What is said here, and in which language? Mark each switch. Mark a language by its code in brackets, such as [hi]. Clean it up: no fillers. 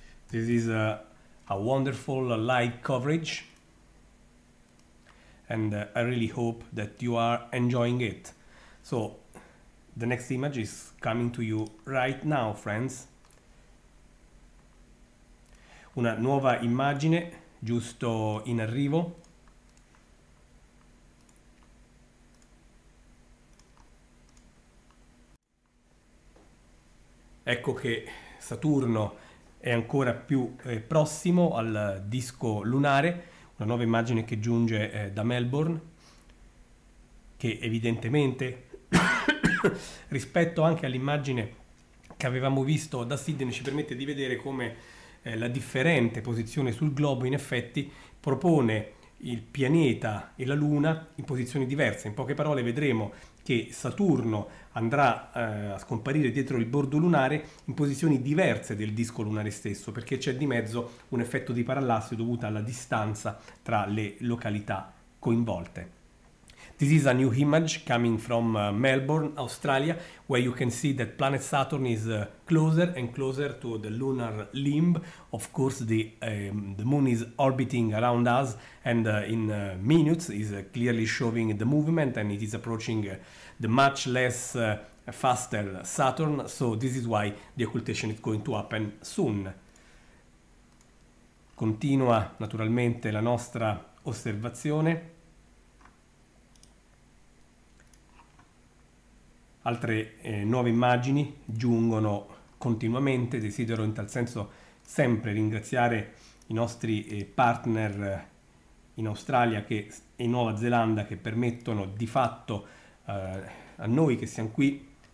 [en] This is a wonderful live coverage, and I really hope that you are enjoying it. So the next image is coming to you right now, friends. [it] Una nuova immagine giusto in arrivo. Ecco che Saturno è ancora più prossimo al disco lunare, una nuova immagine che giunge da Melbourne, che evidentemente rispetto anche all'immagine che avevamo visto da Sydney ci permette di vedere come la differente posizione sul globo in effetti propone il pianeta e la Luna in posizioni diverse. In poche parole vedremo che Saturno andrà a scomparire dietro il bordo lunare in posizioni diverse del disco lunare stesso, perché c'è di mezzo un effetto di parallassi dovuto alla distanza tra le località coinvolte. [en] This is a new image coming from Melbourne, Australia, where you can see that planet Saturn is closer and closer to the lunar limb. Of course, the moon is orbiting around us, and in minutes is clearly showing the movement, and it is approaching the much less faster Saturn. So this is why the occultation is going to happen soon. [it] Continua naturalmente la nostra osservazione. Altre nuove immagini giungono continuamente. Desidero in tal senso sempre ringraziare i nostri partner in Australia e in Nuova Zelanda che permettono di fatto a noi che siamo qui